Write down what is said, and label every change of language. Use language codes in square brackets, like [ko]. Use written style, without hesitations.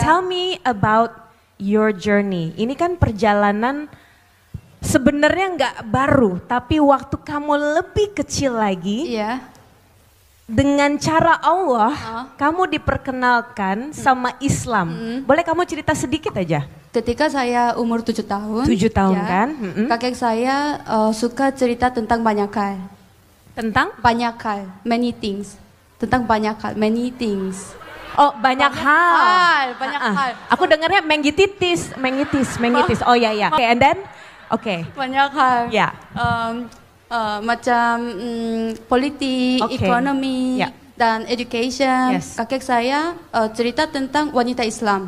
[en] tell me about your journey. [id] Ini kan perjalanan sebenarnya nggak baru, tapi waktu kamu lebih kecil lagi, Iya. dengan cara Allah, kamu diperkenalkan sama Islam. Boleh kamu cerita sedikit aja? Ketika saya umur 7 tahun. 7 tahun ya, kan? Kakek saya suka cerita tentang banyak hal. Tentang? Banyak hal, [en] many things. [id] Tentang banyak hal, [en] many things. [id] Oh banyak hal. Banyak hal. Aku dengarnya mengitis. Oh ya. Oke, [en] and then? [id] Oke. Banyak hal. Ya. Macam politik, Oke. ekonomi, Ya. dan education. [en] Yes. [id] Kakek saya cerita tentang wanita Islam.